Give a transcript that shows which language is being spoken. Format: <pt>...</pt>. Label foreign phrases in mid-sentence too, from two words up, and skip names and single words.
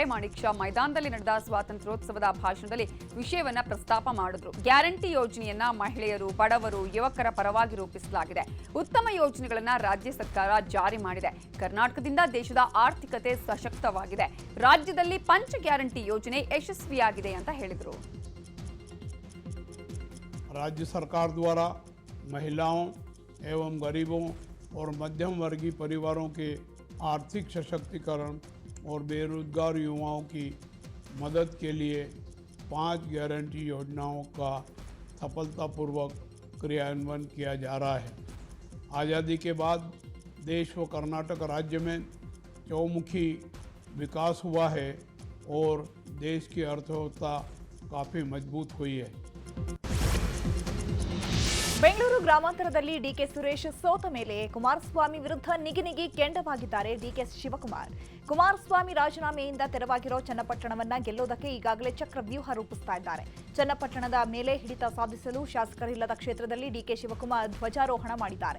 <kn>ಮಾಣಿಕ್ ಷಾ ಮೈದಾನದಲ್ಲಿ ನಡೆದ ಸ್ವಾತಂತ್ರ್ಯೋತ್ಸವದ ಭಾಷಣದಲ್ಲಿ ವಿಷಯವನ್ನ ಪ್ರಸ್ತಾಪ ಮಾಡಿದ್ರು. ಗ್ಯಾರಂಟಿ ಯೋಜನೆಯನ್ನ ಮಹಿಳೆಯರು, ಬಡವರು, ಯುವಕರ ಪರವಾಗಿ ರೂಪಿಸಲಾಗಿದೆ. ಉತ್ತಮ ಯೋಜನೆಗಳನ್ನ ರಾಜ್ಯ ಸರ್ಕಾರ ಜಾರಿ ಮಾಡಿದೆ. ಕರ್ನಾಟಕದಿಂದ ದೇಶದ ಆರ್ಥಿಕತೆ ಸಶಕ್ತವಾಗಿದೆ. ರಾಜ್ಯದಲ್ಲಿ ಪಂಚ ಗ್ಯಾರಂಟಿ ಯೋಜನೆ ಯಶಸ್ವಿಯಾಗಿದೆ ಅಂತ ಹೇಳಿದರು.</kn> <hi>राज्य सरकार द्वारा महिलाओं एवं गरीबों और मध्यम वर्गीय परिवारों के आर्थिक सशक्तिकरण और बेरोजगार युवाओं की मदद के लिए 5 गारंटी योजनाओं का सफलतापूर्वक क्रियान्वयन किया जा रहा है। आज़ादी के बाद देश व कर्नाटक राज्य में चौमुखी विकास हुआ है और देश की अर्थव्यवस्था काफ़ी मजबूत हुई है।</hi> <kn>ಬೆಂಗಳೂರು ಗ್ರಾಮಾಂತರದಲ್ಲಿ ಡಿಕೆ ಸುರೇಶ್ ಸೋತ ಮೇಲೆ ಕುಮಾರಸ್ವಾಮಿ ವಿರುದ್ಧ ನಿಗಿನಿಗಿ ಕೆಂಡವಾಗಿದ್ದಾರೆ ಡಿಕೆ ಶಿವಕುಮಾರ್. ಕುಮಾರಸ್ವಾಮಿ ರಾಜೀನಾಮೆಯಿಂದ ತೆರವಾಗಿರೋ ಚನ್ನಪಟ್ಟಣವನ್ನ ಗೆಲ್ಲೋದಕ್ಕೆ ಈಗಾಗಲೇ ಚಕ್ರವ್ಯೂಹ ರೂಪಿಸ್ತಾ ಇದ್ದಾರೆ. ಚನ್ನಪಟ್ಟಣದ ಮೇಲೆ ಹಿಡಿತ ಸಾಧಿಸಲು ಶಾಸಕರಿಲ್ಲದ ಕ್ಷೇತ್ರದಲ್ಲಿ ಡಿಕೆ ಶಿವಕುಮಾರ್ ಧ್ವಜಾರೋಹಣ ಮಾಡಿದ್ದಾರೆ.</kn>